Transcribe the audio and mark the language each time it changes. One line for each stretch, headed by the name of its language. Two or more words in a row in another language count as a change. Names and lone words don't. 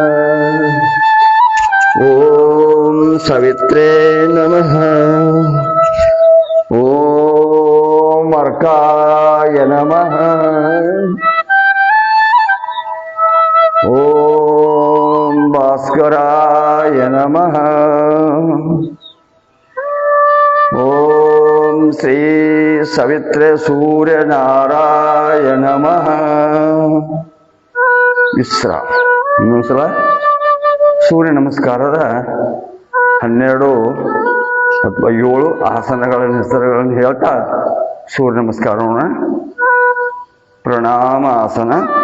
Sanskrit: ಓಂ ಸವಿತ್ರೇ ನಮಃ, ಓಂ ಅರ್ಕಾಯ ನಮಃ, ಓಂ ಭಾಸ್ಕರಾಯ ನಮಃ, ಓಂ ಶ್ರೀ ಸವಿತ್ರೆ ಸೂರ್ಯನಾರಾಯ ನಮಃ. ವಿಶ್ರಾಮ.
Kannada: ಇನ್ನೊಂದ್ಸಲ ಸೂರ್ಯ ನಮಸ್ಕಾರದ 12 ಅಥವಾ 7 ಆಸನಗಳ ಹೆಸರುಗಳನ್ನು ಹೇಳ್ತಾ ಸೂರ್ಯ ನಮಸ್ಕಾರವನ್ನು ಪ್ರಣಾಮ ಆಸನ,